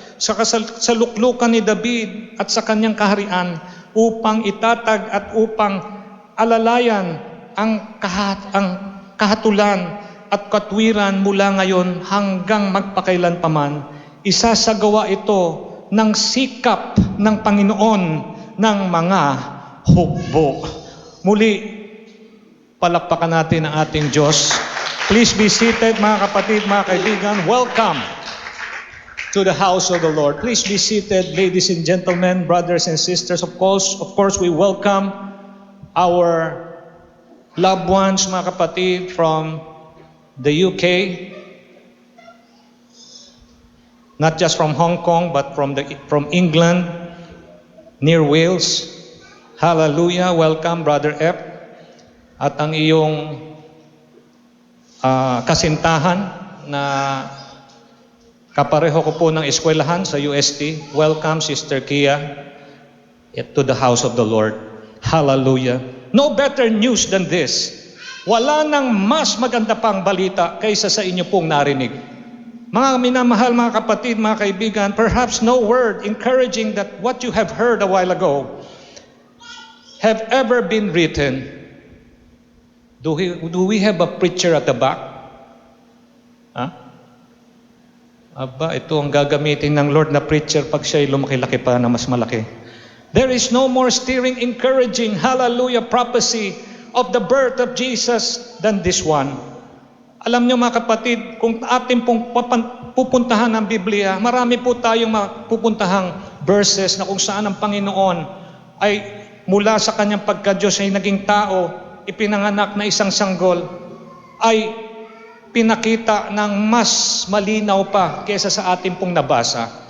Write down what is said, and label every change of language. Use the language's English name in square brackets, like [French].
[Filipino] Sa kasaluklukan ni David at sa kanyang kaharian upang itatag at upang alalayan ang kahatulan at katwiran mula ngayon hanggang magpakailanpaman. Isasagawa ito ng sikap ng Panginoon ng mga hukbo. Muli, palakpakan natin ang ating Diyos. [English] Please be seated, [Filipino] mga kapatid, mga kaibigan. [English] Welcome to the house of the Lord. Please be seated, ladies and gentlemen, brothers and sisters. Of course, we welcome our loved ones, [Filipino] mga kapatid, [English] from the UK. Not just from Hong Kong, but from England, near Wales. Hallelujah! Welcome, Brother F. [Filipino] At ang iyong kasintahan na kapareho ko po ng eskwelahan sa UST. [English] Welcome, Sister Kia, to the house of the Lord. Hallelujah! No better news than this. [Filipino] Wala nang mas maganda pang balita kaysa sa inyo pong narinig. Mga minamahal, mga kapatid, mga kaibigan, [English] perhaps no word encouraging that what you have heard a while ago have ever been written. Do we have a preacher at the back? [Filipino] Aba, ito ang gagamitin ng Lord na preacher pag siya'y lumaki-laki pa na mas malaki. [English] There is no more stirring, encouraging, hallelujah, prophecy of the birth of Jesus than this one. [Filipino] Alam niyo, mga kapatid, kung atin pong pupuntahan ang Biblia, marami po tayong mapupuntahang verses na kung saan ang Panginoon ay mula sa kanyang pagka-Diyos ay naging tao, ipinanganak na isang sanggol, ay pinakita ng mas malinaw pa kaysa sa atin pong nabasa.